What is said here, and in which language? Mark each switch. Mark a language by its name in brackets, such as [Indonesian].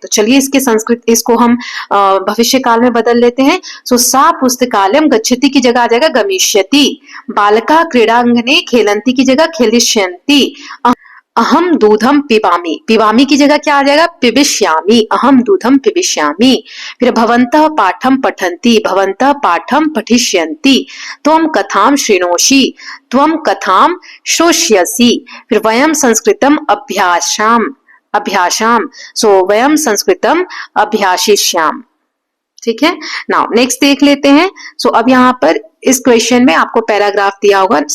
[Hindi] तो चलिए इसके संस्कृत, इसको हम भविष्य काल में बदल लेते हैं। सो [Sanskrit] सा पुस्तकालयम गच्छति [Hindi] की जगह आ जाएगा गमिष्यति। [Sanskrit] बालका क्रीडांगने खेलंती [Hindi] की जगह [Sanskrit] खेलिष्यन्ति। अहम दूधम पिबामी, पिबामी [Hindi] की जगह क्या आ जाएगा [Sanskrit] पिबिष्यामी, अहम दूधम पिबिष्यामी। फिर भवन्तः पाठम पठन्ति, भवन्तः पाठम पठिष्यन्ति। त्वम कथाम शृणोषि, त्वम कथाम श्रोष्यसि। फिर वयम संस्कृतम अभ्यासाम, अभ्यासाम, सो वयम संस्कृतम अभ्यासिष्याम। [Hindi] ठीक है, नाउ नेक्स्ट देख लेते हैं। सो अब यहाँ पर इस क्वेश्चन में आपको पैराग्राफ दिया होगा।